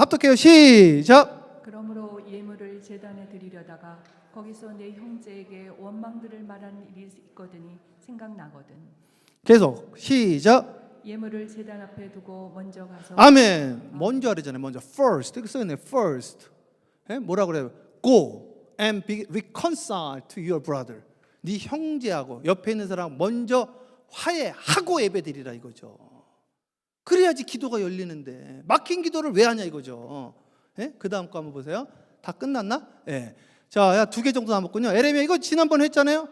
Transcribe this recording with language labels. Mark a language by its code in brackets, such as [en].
[ko] 합독해요. 시작. 그러므로 예물을 제단에 드리려다가 거기서 내 형제에게 원망들을 말하는 일이 있거든이 생각나거든. 계속 시작. 예물을 제단 앞에 두고 먼저 가서 아멘. 먼저 하래잖아요. 먼저 first. 이거 써있네. first. 예? 뭐라 그래요? [en] Go and be reconciled to your brother. [ko] 네 형제하고 옆에 있는 사람 먼저 화해하고 예배드리라 이거죠. 그래야지 기도가 열리는데 막힌 기도를 왜 하냐 이거죠. 예? 그 다음 거 한번 보세요. 다 끝났나? 예. 자, 2개 정도 남았군요. 에레미야 이거 지난번 했잖아요.